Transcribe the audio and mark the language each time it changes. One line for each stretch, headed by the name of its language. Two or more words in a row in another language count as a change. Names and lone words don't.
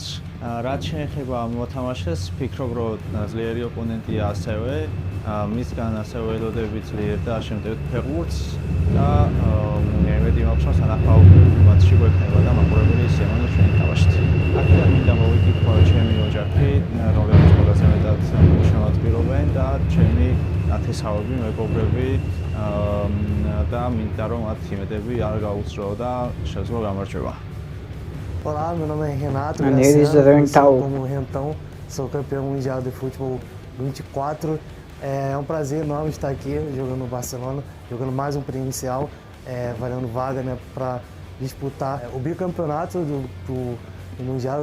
Georgian: რაც შეეხება ამ მოთამაშეს, ვფიქრობ რომ ძლიერი ოპონენტია ასევე მისგან ასევე ველოდები ძლიერ და შემტევ ფეხბურთს და მე მეტი მაქვს სანახაური მატჩი გვექნება და მაყურებელი ისევ ჩვენი თამაშით. აქედან მინდა მოვიკითხო ჩემი ოჯახი, რომლებიც ყველაზე მეტად შემოწმებენ და ჩემი ნათესავები, მეგობრები da მინდა რომ მათ იმედები არ გაუწრო და შეძლო გამარჯვება.
Portuguese: Olá, meu nome é Renato, como Rentão, sou campeão mundial de futebol 24. É um prazer enorme estar aqui jogando no Barcelona, jogando mais um pré-inicial, valendo vaga, né, para disputar o bicampeonato do Mundial.